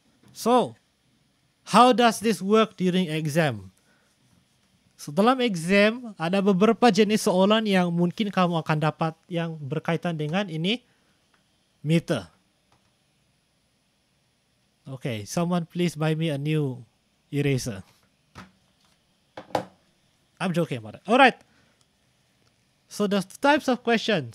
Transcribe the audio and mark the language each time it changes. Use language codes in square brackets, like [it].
[en] So how does this work during exam? [ms] So dalam exam ada beberapa jenis soalan yang mungkin kamu akan dapat yang berkaitan dengan ini meter. [en] Okay, someone please buy me a new eraser. I'm joking about it. Alright. So the types of question.